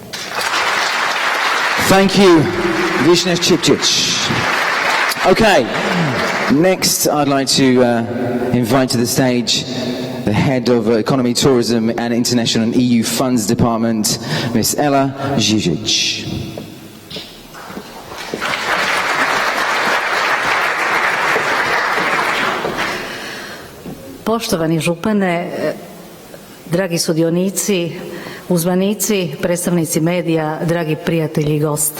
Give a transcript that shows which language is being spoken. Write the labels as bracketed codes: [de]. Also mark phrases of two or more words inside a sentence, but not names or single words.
[en] Thank you, Vishna Chipchich. Okay, next I'd like to invite to the stage the head of Economy, Tourism and International and EU Funds Department, Ms. Ela Žižić. [hr] Poštovani župane, dragi sudionici, uzvanici, predstavnici medija, dragi prijatelji i gosti.